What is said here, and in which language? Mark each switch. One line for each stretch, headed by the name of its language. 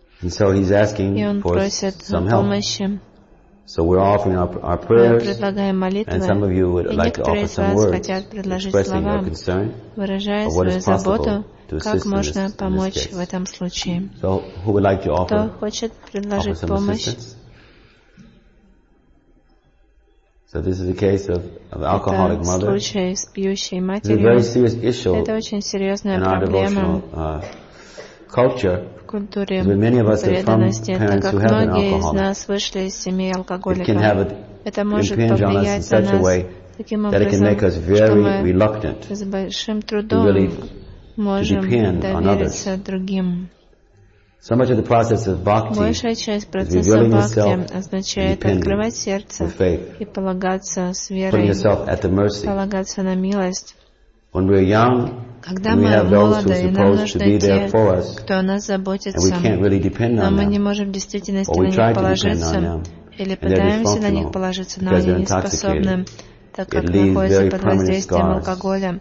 Russian: И он просит помощи. Мы предлагаем молитвы. И некоторые из вас хотят предложить слова, выражая свою заботу, как можно помочь в этом случае. Кто хочет предложить помощь?
English: So this is the case of an alcoholic mother.
Russian: Это случай с пьющей матерью.
English: It's a very serious issue in our devotional culture.
Russian: В культуре преданности, так как многие из нас вышли из семьи алкоголиков. Это может повлиять на нас таким образом, что мы с большим трудом можем довериться другим.
English: So much of the process of bhakti revealing yourself
Russian: означает открывать сердце и полагаться с верой,
English: putting yourself at the mercy.
Russian: Полагаться на милость. When we're young, когда мы молоды, и нам нужны те, кто о нас заботится, но мы не можем в действительности на них положиться, или пытаемся на них положиться, но они не способны, так как находятся под воздействием алкоголя.